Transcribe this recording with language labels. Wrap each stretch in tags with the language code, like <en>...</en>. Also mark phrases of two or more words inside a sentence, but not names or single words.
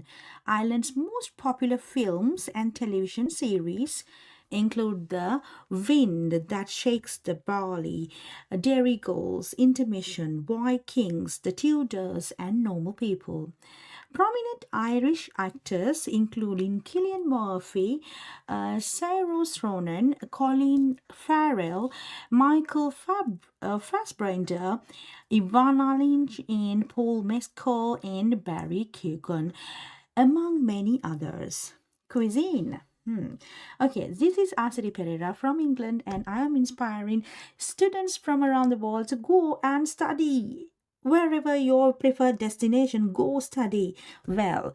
<en>Ireland's most popular films and television series include The Wind That Shakes the Barley, Dairy Girls, Intermission, Boy Kings, The Tudors, and Normal People. Prominent Irish actors, including Cillian Murphy, Saoirse Ronan, Colin Farrell, Michael Fassbender, Ivana Lynch, and Paul Mescal, and Barry Keoghan, among many others. Cuisine. Okay, this is Asari Pereira from England, and I am inspiring students from around the world to go and study. Wherever your preferred destination, go study well.</en>